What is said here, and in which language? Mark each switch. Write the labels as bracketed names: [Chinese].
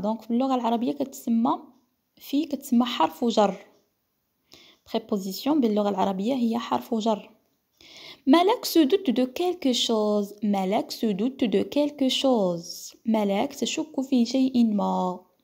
[Arabic] Donc, باللغة العربية كتسمى حرف جر. Préposition باللغة العربية هي حرف جر. [French] Malak se doute de quelque chose. Malak se doute de quelque chose. [Arabic] Malak تشك في شيء ما.